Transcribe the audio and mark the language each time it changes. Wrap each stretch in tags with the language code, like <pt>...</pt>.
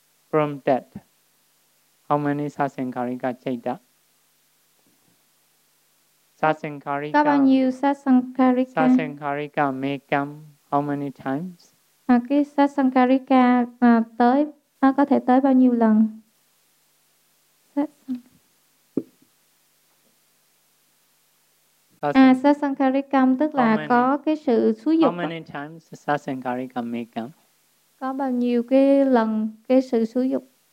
<en>From that, how many sasankarika chaita?</en> <pi>Sasankarika.</pi> <vi>Có bao nhiêu sasankarika?</vi> <en>Sasankarika may come how many times?</en> <vi>Cái sasankarika tới nó có thể tới bao nhiêu lần? Sasankarikam tức là có cái sự xúi dục.</vi> <en>How many times sasankarika may come?</en> <vi>Có bao nhiêu cái lần cái sự xúi dục?</vi>